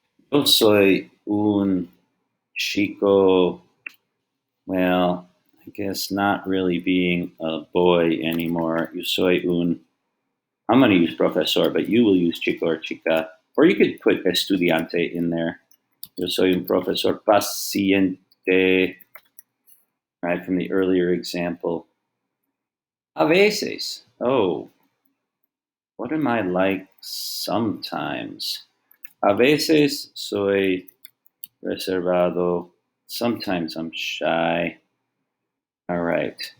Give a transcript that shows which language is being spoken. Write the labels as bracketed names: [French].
[Spanish] Yo soy un chico. [English] Well, I guess not really being a boy anymore. [Spanish] Yo soy un. [English] I'm going to use profesor, but you will use chico or chica. Or you could put estudiante in there. [Spanish] Yo soy un profesor paciente. [English] Right, from the earlier example. [Spanish] A veces. [English] Oh, what am I like sometimes? [Spanish] A veces soy reservado. [English] Sometimes I'm shy. All right.